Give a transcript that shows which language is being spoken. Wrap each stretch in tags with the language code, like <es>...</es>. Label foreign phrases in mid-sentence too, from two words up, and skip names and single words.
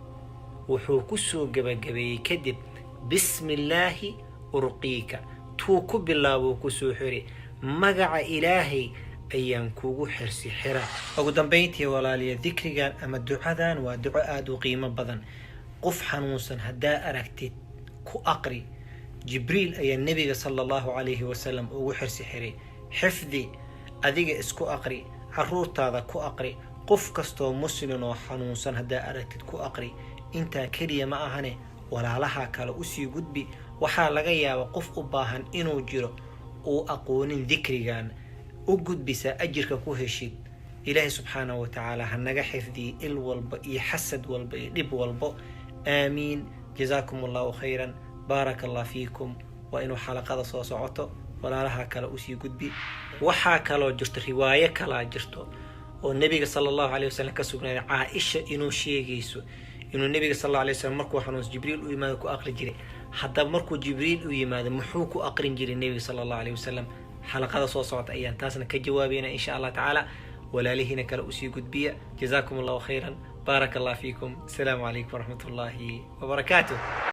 <so>wuxuu ku soo gabagabeeyay kadib</so> <ar>بسم الله أرقيك,</ar> <so>tuu ku bilaabo ku soo xiri magaca ilaahay ayaan kugu xirsi xira. ugu dambeyntii walaaliya, dhikrigan ama ducadan waa duco aad u qiimo badan. qof xanuunsan hadaa aragtid ku aqri. jibriil ayaa nabiga</so> <ar>صلى الله عليه وسلم</ar> <so>ugu xirsi xiray. xifdi, adiga isku aqri, caruurtaada ku aqri, qof kastoo muslim oo xanuunsan hadaa aragtid ku aqri. inta kaliya ma ahane walaalaha kale u sii gudbi. waxaa laga yaabaa qof u baahan inuu jiro oo aqoonin dhikrigan, u gudbisa ajirka ku heshid. ilaahay</so> <ar>سبحانه وتعالى</ar> <so>ha naga xifdiyo il walba iyo xasad walba iyo dhib walba.</so> <ar>آمين. جزاكم الله خيرا. بارك الله فيكم.</ar> <so>وإنه حلقة soo socoto walaalaha kale u sii gudbi. waxa kale oo jirto riwaayo kale jirto oo nabiga</so> <ar>صلى الله عليه وسلم</ar> <so>ka sugnaaday Aisha inuu sheegayso inuu nabiga</so> <ar>صلى الله عليه وسلم</ar> <so>markuu xanuun jibriil u yimaado ku aqri jiray. hadda markuu jibriil u yimaado muxuu ku aqrin jiray nabiga</so> <ar>صلى الله عليه وسلم?</ar> <so>حلقة soo socota ayaan taasna ka jawaabayna</so> <ar>إن شاء الله تعالى.</ar> <so>walaalihina kale u sii gudbiya.</so> <ar>جزاكم الله خيرا. بارك الله فيكم. السلام عليكم ورحمة الله وبركاته.</ar>